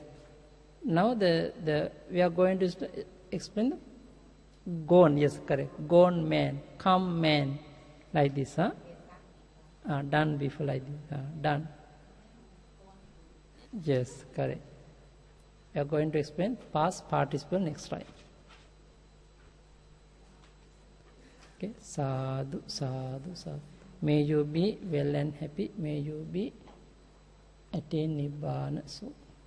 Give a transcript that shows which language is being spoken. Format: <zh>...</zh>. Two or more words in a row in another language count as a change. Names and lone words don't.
<en>Now, we are going to explain the gone. Yes, correct. Gone man, come man, like this. Done before like this. Done. Yes, correct. We are going to explain past participle next time.</en> <pi>Okay, sadhu, sadhu, sadhu.</pi> <en>May you be well and happy. May you be attain nibbana soon.</en>